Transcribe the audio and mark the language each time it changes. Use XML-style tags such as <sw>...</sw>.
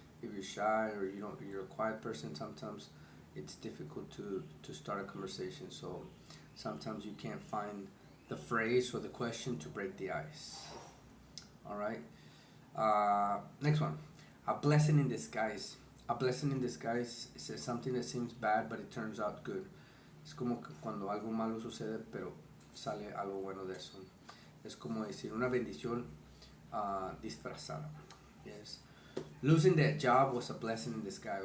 <en>If you're shy or you're a quiet person, sometimes it's difficult to start a conversation. So sometimes you can't find the phrase or the question to break the ice. Alright. Next one. A blessing in disguise. A blessing in disguise is something that seems bad but it turns out good.</en> <es>Es como que cuando algo malo sucede pero sale algo bueno de eso. Es como decir una bendición disfrazada.</es> <en>Yes. Losing that job was a blessing in disguise.</en>